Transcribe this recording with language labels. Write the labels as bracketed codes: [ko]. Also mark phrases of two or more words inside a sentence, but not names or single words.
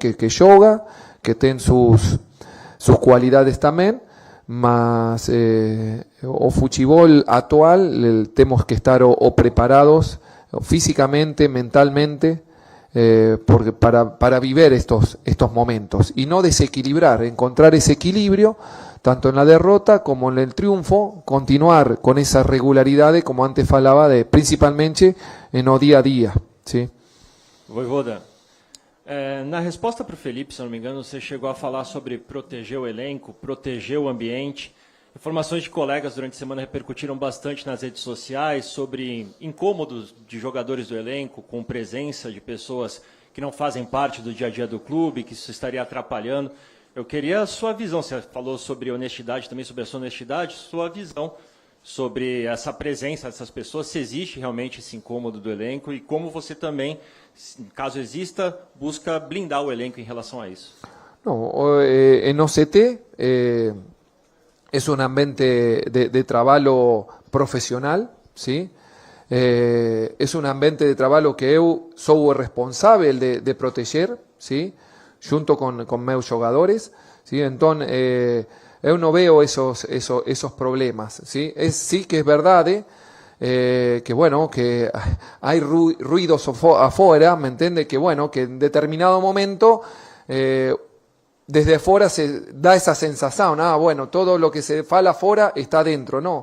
[es] que yoga, que tiene sus cualidades también, [pt] mas o [es] fútbol actual tenemos que estar o preparados físicamente, mentalmente, porque para vivir estos momentos y no desequilibrar, encontrar ese equilibrio tanto en la derrota como en el triunfo, continuar con esa regularidad como antes falaba, principalmente en el día a día, ¿sí? [pt] Voivoda, Na resposta para o Felipe, se não me engano, você chegou a falar sobre proteger o elenco, proteger o ambiente. Informações de colegas durante a semana repercutiram bastante nas redes sociais sobre incômodos de jogadores do elenco, com presença de pessoas que não fazem parte do dia a dia do clube, que isso estaria atrapalhando. Eu queria a sua visão, você falou sobre honestidade, também sobre a sua honestidade, sua visão sobre essa presença dessas pessoas, se existe realmente esse incômodo do elenco e como você também, caso exista, busca blindar o elenco em relação a isso. [es] No, en OCT es un ambiente de trabajo profesional, ¿sí? Es un ambiente de trabajo que [pt] eu sou o responsável [es] de proteger, ¿sí? Junto con [pt] meus jogadores, [es] ¿sí? Entonces, eu no veo esos problemas, ¿sí? Sí que es verdad que bueno, que hay ruidos afuera, ¿me entiende? Que bueno, que en determinado momento desde afuera se da esa sensación, bueno, todo lo que se fala afuera está dentro, ¿no?